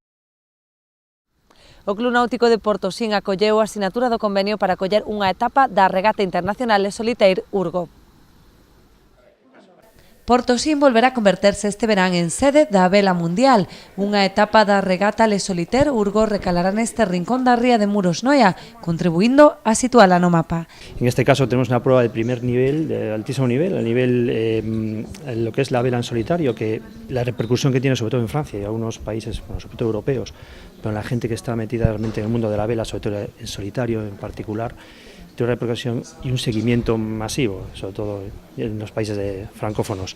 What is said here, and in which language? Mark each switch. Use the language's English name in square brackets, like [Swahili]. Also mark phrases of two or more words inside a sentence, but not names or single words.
[Galician] O Club Náutico de Portosín acolleu a asinatura do convenio para acoller unha etapa da regata internacional de Solitaire Urgo. Portosín volverá a converterse este verán en sede da vela mundial. Unha etapa da regata Le Solitaire Urgo recalará neste rincón da ría de Muros Noia, contribuindo a situala no mapa. [Spanish] En este caso tenemos una prueba de primer nivel, de altísimo nivel, a nivel lo que es la vela en solitario, que la repercusión que tiene sobre todo en Francia y algunos países, bueno, sobre todo europeos, pero la gente que está metida realmente en el mundo de la vela, sobre todo en solitario en particular, tiene una repercusión y un seguimiento masivo, sobre todo en los países francófonos.